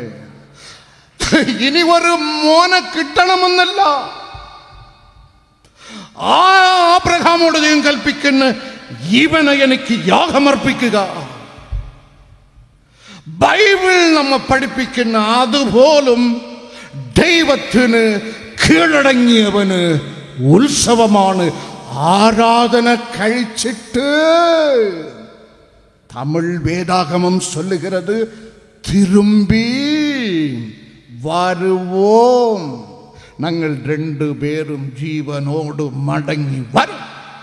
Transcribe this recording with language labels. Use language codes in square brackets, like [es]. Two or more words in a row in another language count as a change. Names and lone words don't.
[ml] ഇനി ഒരു മോനെ കിട്ടണമെന്നല്ല ആ അബ്രഹാമോട് ദൈവം കൽപ്പിക്കുന്ന, ഇവനെ എനിക്ക് യാഗമർപ്പിക്കുക. ബൈബിൾ നമ്മെ പഠിപ്പിക്കുന്ന അതുപോലും ദൈവത്തിന് കീഴടങ്ങിയവന് ഉത്സവമാണ്. ആരാധന കഴിച്ചിട്ട് [ta] தமிழ் வேதாகமம் சொல்லுகிறது, திரும்பி வருவோம், நாங்கள் 2 பேரும் ஜீவனோடு மடங்கி வரும்.